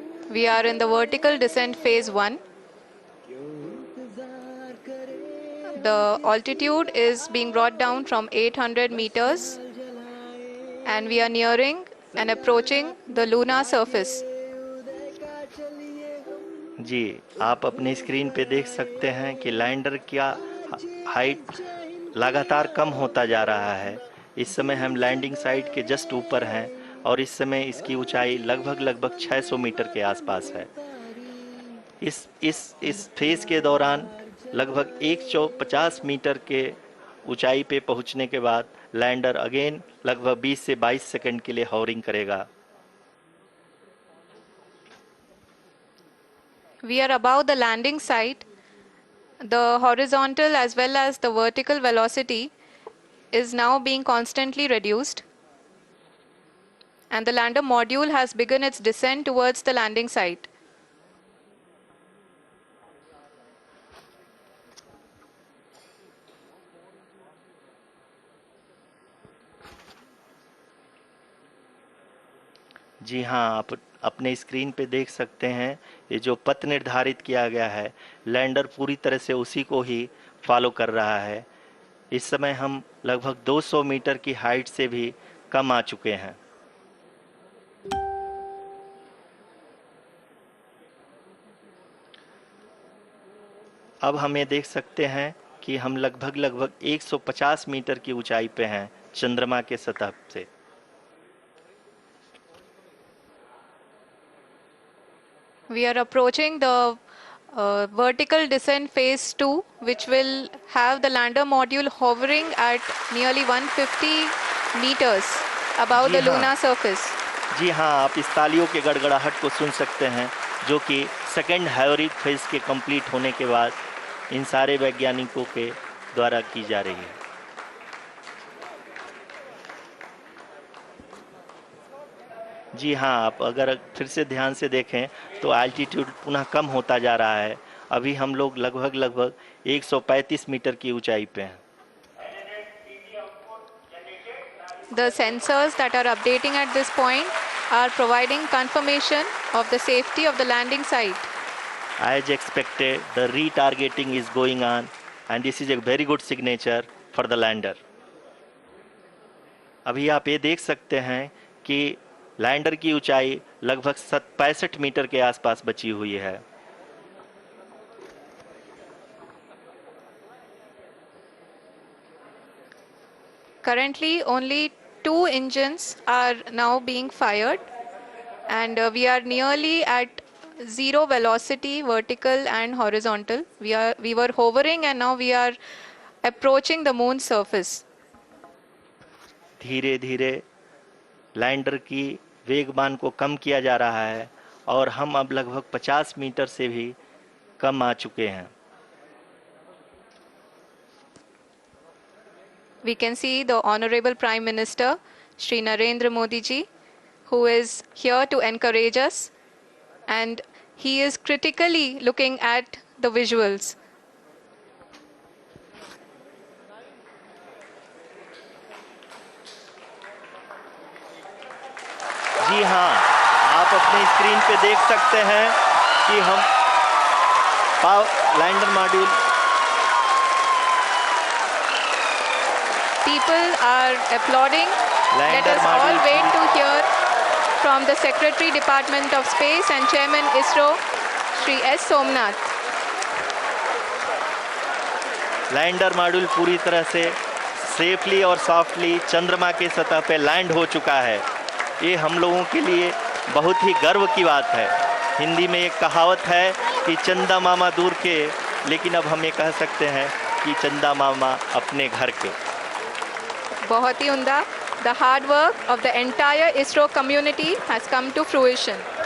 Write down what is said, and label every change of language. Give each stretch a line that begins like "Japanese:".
English: We are in the vertical descent phase 1. The altitude is being brought down from 800 meters and we are nearing and approaching the lunar surface.
Hindi: जी, आप अपनी screen पे देख सकते हैं कि lander का height लगातार कम होता जा रहा है। इस समय हम लैंडिंग साइट के जस्ट ऊपर हैं और इस समय इसकी ऊंचाई लगभग 600 मीटर के आसपास है। इस फेज के दौरान लगभग 150 मीटर के ऊंचाई पे पहुंचने के बाद लैंडर अगेन लगभग 20 से 22 सेकंड के लिए हॉवरिंग करेगा।
English: We are above the landing site. The horizontal as well as the vertical velocity is now being constantly reduced. And the lander module has begun its descent towards the landing site.
Hindi: जी हाँ, आप अपने screen पे देख सकते हैं ये जो पथ निर्धारित किया गया है, लैंडर पूरी तरह से उसी को ही फॉलो कर रहा है। इस समय हम लगभग 200 मीटर की हाइट से भी कम आ चुके हैं। अब हम ये देख सकते हैं कि हम लगभग 150 मीटर की ऊंचाई पे हैं चंद्रमा के सतह से।
English: We are approaching the vertical descent phase 2, which will have the lander module hovering at nearly 150 meters above the lunar surface.
Hindi: जी हाँ, आप इस तालियों के गड़गड़ाहट को सुन सकते हैं जो कि सेकेंड हाइवरिक फेज के कंप्लीट होने के बाद इन सारे वैज्ञानिकों के द्वारा की जा रही है। जी हाँ, आप अगर फिर से ध्यान से देखें तो एल्टीट्यूड पुनः कम होता जा रहा है। अभी हम लोग लगभग 135 मीटर की ऊंचाई पे हैं।
English: The sensors that are updating at this point are providing confirmation of the safety of the landing site. As expected, the retargeting is going on and this is a very good signature for the lander.
Hindi: अभी आप ये देख सकते हैं कि lander की ऊंचाई लगभग 65 मीटर के आसपास बची हुई है।
English: Currently, only 2 engines are now being fired, and we are nearly at zero velocity, vertical and horizontal. We were hovering, and now we are approaching the moon's surface.
Hindi: धीरे धीरे लैंडर की वेगमान को कम किया जा रहा है और हम अब लगभग 50 मीटर से भी कम आ चुके हैं।
English: We can see the Honorable Prime Minister, Shri Narendra Modi ji, who is here to encourage us, and he is critically looking at the visuals.
Hindi: जी हाँ, आप अपनी स्क्रीन पे देख सकते हैं कि हम lander module
English: People are applauding. Let us all wait to hear from the Secretary Department of Space and Chairman ISRO, Shri S. Somnath.
Hindi: Lander module पूरी तरह से सेफली और सॉफ्टली चंद्रमा के सतह पे लैंड हो चुका है। ये हम लोगों के लिए बहुत ही गर्व की बात है। हिंदी में एक कहावत है कि चंदा मामा दूर के, लेकिन अब हम ये कह सकते हैं कि चंदा मामा अपने घर के। बहुत ही उम्दा.
English: The hard work of the entire ISRO community has come to fruition.